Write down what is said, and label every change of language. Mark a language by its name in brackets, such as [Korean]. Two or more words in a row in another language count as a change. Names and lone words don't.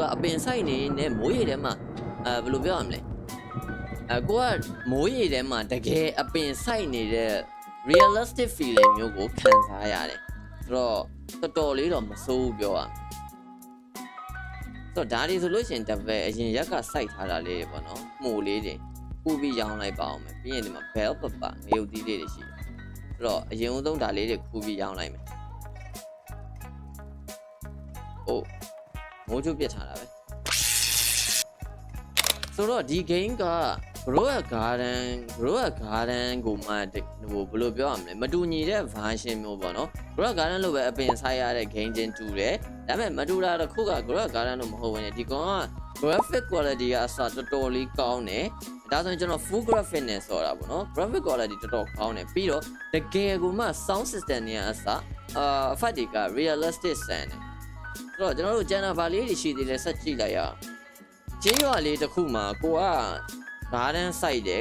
[Burmese] ကအပင်ဆိုင်နေနဲ့မိုးရေထဲမှာဘယ်လိုပြောရမလဲကိုကမိုးရေထဲမှာတကယ်အပင်ဆိုင်နေတဲ့ [English] realistic feeling [Burmese] မျိုးကိုခံစားရတယ်ဆိုတော့တော်တော်လေးတော့မစိုးဘူးပြောရမယ်ဆိုတော့ဒါတွေဆိုလို့ရှိရင် devil အရင်ရက်ကစိုက်ထားတာလေးတွေပေါ့နော်မှုလေးတွေပူပြီးရောင်းလိုက်ပါအောင်မယ်ပြီးရင်ဒီမှာ [English] bell pepper [Burmese] ငရုတ်သီးလေးတွေရှိတယ်ဆိုတော့အရင်ဦးဆုံးဒါလေးတွေခူးပြီးရောင်းလိုက်မယ် အိုးမိုးချိုးပြစ်ထားတာပဲဆိုတော့ဒီ game က [English] grow a garden [Burmese] ကိုမှဟိုဘယ်လိုပြောရမလဲမတူညီတဲ့ version မျိုးပေါ့နော် [English] grow a garden [Burmese] လို့ပဲအပင်ဆိုင်ရတဲ့ game ချင်းတူတယ်ဒါပေမဲ့မတူတာတစ်ခုက [English] grow a garden [Burmese] လို့မဟုတ်ဘဲねဒီကောင်က [English] graphic quality [Burmese] ကအစတော်တော်လေးကောင်းတယ်ဒါဆိုရင်ကျွန်တော် [English] full graphic [Burmese] နဲ့ဆော်တာပေါ့နော် [English] graphic quality [Burmese] တော်တော်ကောင်းတယ်ပြီးတော့တကယ်ကိုမှ [English] sound system [Burmese] တွေကအစeffect တွေက [English] realistic sound [Burmese] တယ်ဆိုတော့ကျွန်တော်တို့ channel ဘာလေးတွေရှိသေးလဲဆက်ကြည့်လိုက်ရအောင်ကျေးရွာလေးတစ်ခုမှာကိုက [English] garden site [Burmese] တယ်